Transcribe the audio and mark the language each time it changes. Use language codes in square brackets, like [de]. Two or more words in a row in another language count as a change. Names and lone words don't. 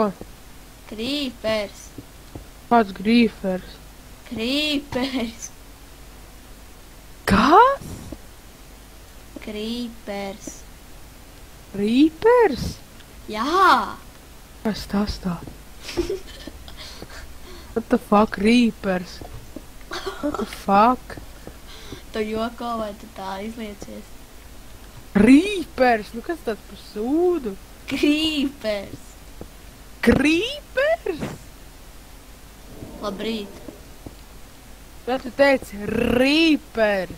[lv] Creepers. Kāds grīfers? Creepers. Kas? Creepers. Creepers? Jā! Kas tas tā? [en] What the fuck, Creepers? What the fuck? [lv] Tu joko vai tu tā izliecies? Creepers? Nu kas tāds par sūdu? Creepers. Krīpers? Labrīt. Bet tu teici rīpers.